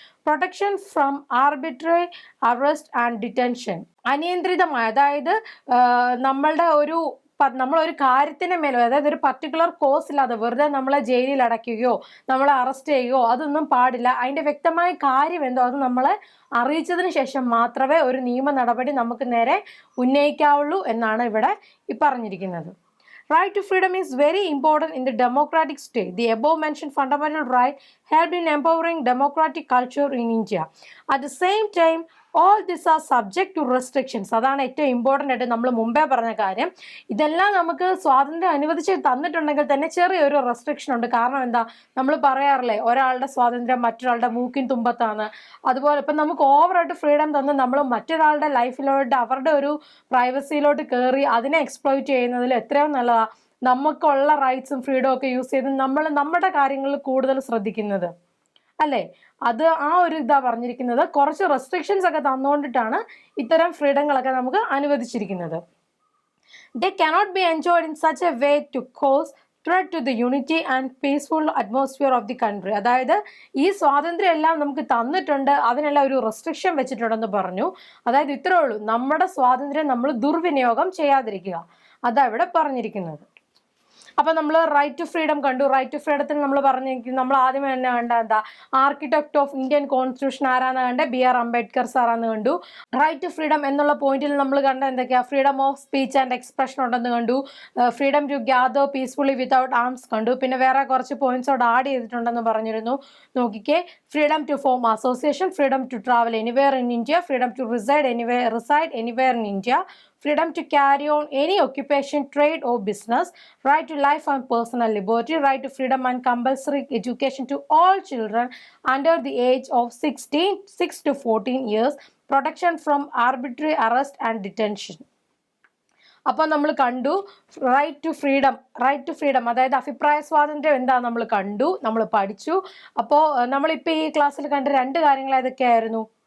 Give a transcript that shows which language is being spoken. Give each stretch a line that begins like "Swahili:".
English: protection from arbitrary arrest and detention,
Malayalam: അനിയന്ത്രിതമായ, അതായത് നമ്മളൊരു കാര്യത്തിന് മേലോ, അതായത് ഒരു പർട്ടിക്കുലർ കോസ് ഇല്ലാതെ വെറുതെ നമ്മളെ ജയിലിൽ അടയ്ക്കുകയോ നമ്മളെ അറസ്റ്റ് ചെയ്യുകയോ അതൊന്നും പാടില്ല. അതിൻ്റെ വ്യക്തമായ കാര്യം എന്തോ അത് നമ്മളെ അറിയിച്ചതിന് ശേഷം മാത്രമേ ഒരു നിയമ നടപടി നമുക്ക് നേരെ ഉന്നയിക്കാവുള്ളൂ എന്നാണ് ഇവിടെ ഈ പറഞ്ഞിരിക്കുന്നത്.
English: Right to freedom is very important in the democratic state. The above mentioned fundamental right helped in empowering democratic culture in India. At the same time, all these are subject to restrictions.
Malayalam: അതാണ് ഏറ്റവും important ആയിട്ട് നമ്മൾ മുമ്പേ പറഞ്ഞ കാര്യം. ഇതെല്ലാം നമുക്ക് സ്വാതന്ത്ര്യം അനുവദിച്ച് തന്നിട്ടുണ്ടെങ്കിൽ തന്നെ ചെറിയൊരു റെസ്ട്രിക്ഷൻ ഉണ്ട്. കാരണം എന്താ, നമ്മൾ പറയാറില്ലേ ഒരാളുടെ സ്വാതന്ത്ര്യം മറ്റൊരാളുടെ മൂക്കിൻ തുമ്പത്താണ്. അതുപോലെ ഇപ്പം നമുക്ക് ഓവറായിട്ട് ഫ്രീഡം തന്ന് നമ്മൾ മറ്റൊരാളുടെ ലൈഫിലോട്ട് അവരുടെ ഒരു പ്രൈവസിയിലോട്ട് കയറി അതിനെ എക്സ്പ്ലോയിറ്റ് ചെയ്യുന്നതിൽ എത്രയോ നല്ലതാണ് നമുക്കുള്ള റൈറ്റ്സും ഫ്രീഡവും ഒക്കെ യൂസ് ചെയ്ത് നമ്മൾ നമ്മുടെ കാര്യങ്ങളിൽ കൂടുതൽ ശ്രദ്ധിക്കുന്നത് അല്ലേ. അത് ആ ഒരു ഇതാ പറഞ്ഞിരിക്കുന്നത്, കുറച്ച് റെസ്ട്രിക്ഷൻസ് ഒക്കെ തന്നുകൊണ്ടിട്ടാണ് ഇത്തരം ഫ്രീഡങ്ങളൊക്കെ നമുക്ക് അനുവദിച്ചിരിക്കുന്നത്.
English: They cannot be enjoyed in such a way to cause threat to the unity and peaceful atmosphere of the country.
Malayalam: അതായത് ഈ സ്വാതന്ത്ര്യം എല്ലാം നമുക്ക് തന്നിട്ടുണ്ട്, അതിനെല്ലാം ഒരു റെസ്ട്രിക്ഷൻ വെച്ചിട്ടുണ്ടെന്ന് പറഞ്ഞു. അതായത് ഇത്രേ ഉള്ളൂ, നമ്മുടെ സ്വാതന്ത്ര്യം നമ്മൾ ദുർവിനിയോഗം ചെയ്യാതിരിക്കുക, അതാ ഇവിടെ പറഞ്ഞിരിക്കുന്നത്. അപ്പം നമ്മൾ റൈറ്റ് ടു ഫ്രീഡം കണ്ടു. റൈറ്റ് ടു ഫ്രീഡത്തിന് നമ്മൾ പറഞ്ഞിരിക്കുന്നത്, നമ്മൾ ആദ്യം തന്നെ കണ്ട എന്താ, ആർക്കിടെക്ട് ഓഫ് ഇന്ത്യൻ കോൺസ്റ്റിറ്റ്യൂഷൻ ആരാന്ന് കണ്ട BR അംബേദ്കർ സാറാന്ന് കണ്ടു. റൈറ്റ് ടു ഫ്രീഡം എന്നുള്ള പോയിന്റിൽ നമ്മൾ കണ്ട എന്തൊക്കെയാ, freedom of speech and expression ഉണ്ടെന്ന് കണ്ടു.
English: freedom to gather peacefully without arms
Malayalam: കണ്ടു. പിന്നെ വേറെ കുറച്ച് പോയിന്റ്സ് അവിടെ ആഡ് ചെയ്തിട്ടുണ്ടെന്ന് പറഞ്ഞിരുന്നു. നോക്കിക്കേ,
English: Freedom to form association, freedom to travel anywhere in India, freedom to reside anywhere in India, freedom to carry on any occupation, trade or business, right to life and personal liberty, right to freedom and compulsory education to all children under the age of 6 to 14 years, protection from arbitrary arrest and detention.
Malayalam: അപ്പോൾ നമ്മൾ കണ്ടു right to freedom, അതായത് അഭിപ്രായ സ്വാതന്ത്ര്യം എന്താ നമ്മൾ കണ്ടു, നമ്മൾ പഠിച്ചു. അപ്പോൾ നമ്മളിപ്പോൾ ഈ ക്ലാസ്സിൽ കണ്ട 2 കാര്യങ്ങൾ ഏതൊക്കെയായിരുന്നു?